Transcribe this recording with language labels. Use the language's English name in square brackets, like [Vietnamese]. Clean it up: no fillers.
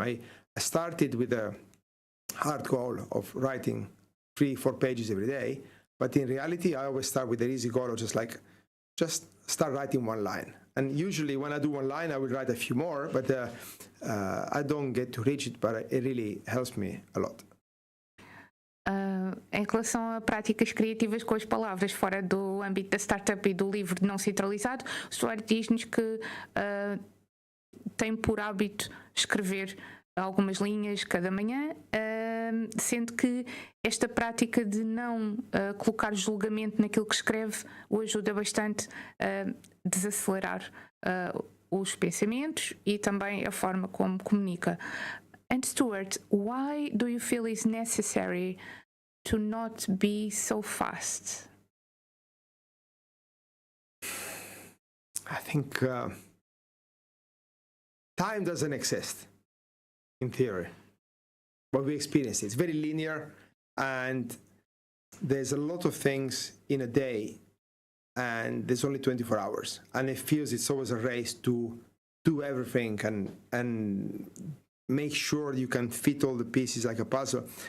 [English] I started with a hard goal of writing 3-4 pages every day, but in reality, I always start with an easy goal of just start writing one line. And usually when I do one line, I will write a few more, but I don't get to reach it, but it really helps me a lot. [Portuguese] Em relação a práticas criativas com as palavras fora do âmbito da startup e do livro não centralizado, o Stuart diz-nos que tem por hábito escrever algumas linhas cada manhã, sendo que esta prática de não colocar julgamento naquilo que escreve o ajuda bastante a desacelerar os pensamentos e também a forma como comunica. [English] And Stuart, why do you feel it's necessary to not be so fast? I think time doesn't exist in theory, but we experience it. It's very linear, and there's a lot of things in a day, and there's only 24 hours, and it feels it's always a race to do everything and make sure you can fit all the pieces like a puzzle.